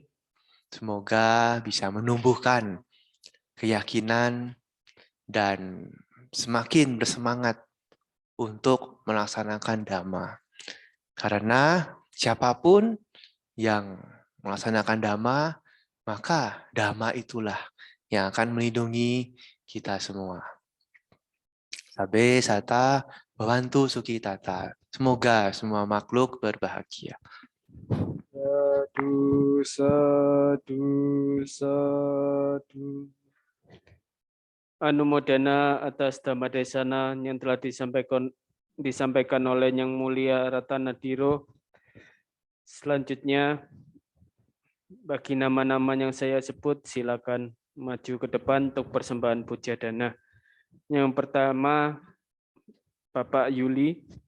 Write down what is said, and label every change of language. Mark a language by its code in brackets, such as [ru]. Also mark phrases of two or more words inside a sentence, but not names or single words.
[id] Semoga bisa menumbuhkan keyakinan dan semakin bersemangat untuk melaksanakan Dhamma. Karena siapapun yang melaksanakan Dhamma, maka Dhamma itulah yang akan melindungi kita semua. [pi] Sabe sata bawantu suki tata. [id] Semoga semua makhluk berbahagia. [pi] Sadu, sadu, sadu. [id] Anumodana atas Dhamma Desana yang telah disampaikan oleh Yang Mulia Ratanadiro. Selanjutnya, bagi nama-nama yang saya sebut, silakan maju ke depan untuk persembahan puja dana. Yang pertama, Bapak Yuli.